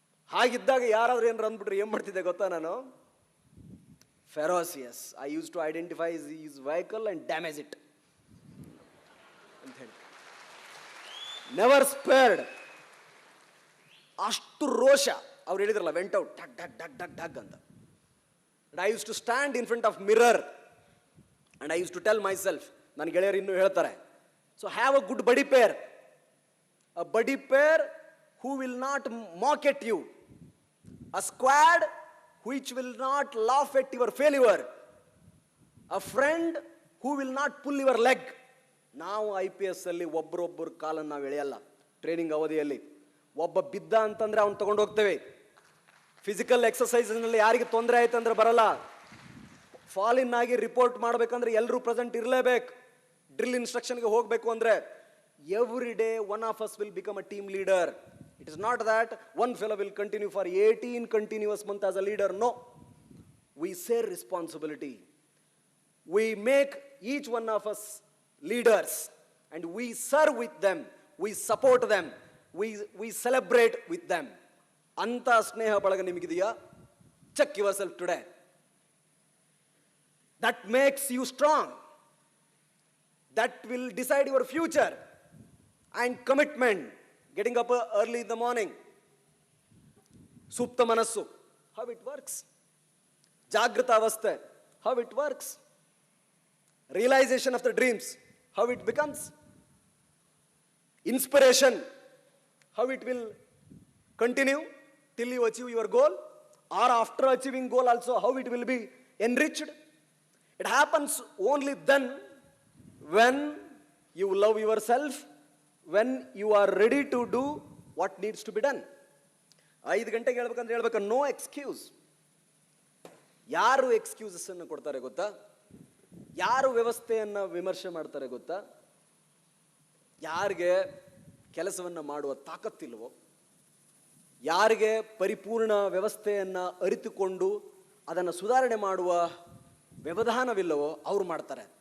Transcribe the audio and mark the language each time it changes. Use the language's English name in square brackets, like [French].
[Kannada] ಹಾಗಿದ್ದಾಗ ಯಾರಾದ್ರೂ ಏನಾರು ಅಂದ್ಬಿಟ್ರೆ ಏನ್ ಮಾಡ್ತಿದ್ದೆ ಗೊತ್ತಾ ನಾನು? ಫೆರೋಸಿಯಸ್. [English] I use to identify is vehicle and damage it [Kannada] ಅಂತ ಹೇಳಿ. [English] Never spared. [Kannada] ಅಷ್ಟು ರೋಷ. ಅವ್ರು ಹೇಳಿದ್ರಲ್ಲ, [English] went out [Kannada] ಡಗ್ ಡಗ್ ಡಗ್ ಡಗ್ ಡಗ್ ಅಂತ. [English] And I used to stand in front of mirror and I used to tell myself, [Kannada] ನನ್ನ ಗೆಳೆಯರು ಇನ್ನೂ ಹೇಳ್ತಾರೆ, [English] so have a good buddy pair. A buddy pair who will not mock at you. A squad which will not laugh at your failure. A friend who will not pull your leg. [Kannada] ನಾವು IPS ಅಲ್ಲಿ ಒಬ್ಬರೊಬ್ಬರು ಕಾಲನ್ನು ನಾವು ಎಳೆಯಲ್ಲ. Training ಅವಧಿಯಲ್ಲಿ ಒಬ್ಬ ಬಿದ್ದ ಅಂತಂದ್ರೆ ಅವ್ನು ತಗೊಂಡು ಹೋಗ್ತೇವೆ. ಫಿಸಿಕಲ್ ಎಕ್ಸಸೈಸ್ನಲ್ಲಿ ಯಾರಿಗೆ ತೊಂದರೆ ಆಯ್ತು ಅಂದ್ರೆ ಬರಲ್ಲ. ಫಾಲಿನ್ ಆಗಿ ರಿಪೋರ್ಟ್ ಮಾಡಬೇಕಂದ್ರೆ ಎಲ್ಲರೂ ಪ್ರೆಸೆಂಟ್ ಇರಲೇಬೇಕು. ಡ್ರಿಲ್ ಇನ್ಸ್ಟ್ರಕ್ಷನ್ಗೆ ಹೋಗಬೇಕು ಅಂದ್ರೆ [English] Every day one of us will become a team leader. It is not that one fellow will continue for 18 continuous month as a leader. No, we share responsibility. We make each one of us leaders and we serve with them, we support them, we celebrate with them. [Kannada] anta sneha balaga nimigidiyya? [English] Check yourself today. That makes you strong, that will decide your future. And commitment, getting up early in the morning, [Kannada] supta manassu, [English] how it works. [Kannada] Jagrata avasthe, [English] how it works. Realization of the dreams, how it becomes. Inspiration, how it will continue till you achieve your goal, or after achieving goal also how it will be enriched. It happens only then when you love yourself, when you are ready to do what needs to be done. [Kannada] 5 ಗಂಟೆಗೆ ಹೇಳ್ಬೇಕಂದ್ರೆ ಹೇಳ್ಬೇಕು, [English] No excuse. [Kannada] ಯಾರು excuses ಅನ್ನು ಕೊಡ್ತಾರೆ ಗೊತ್ತಾ? ಯಾರು ವ್ಯವಸ್ಥೆಯನ್ನು ವಿಮರ್ಶೆ ಮಾಡ್ತಾರೆ ಗೊತ್ತಾ? ಯಾರಿಗೆ ಕೆಲಸವನ್ನು ಮಾಡುವ ತಾಕತ್ತಿಲ್ವೋ, ಯಾರಿಗೆ ಪರಿಪೂರ್ಣ ವ್ಯವಸ್ಥೆಯನ್ನು ಅರಿತುಕೊಂಡು ಅದನ್ನು ಸುಧಾರಣೆ ಮಾಡುವ ವ್ಯವಧಾನವಿಲ್ಲವೋ ಅವ್ರು ಮಾಡ್ತಾರೆ.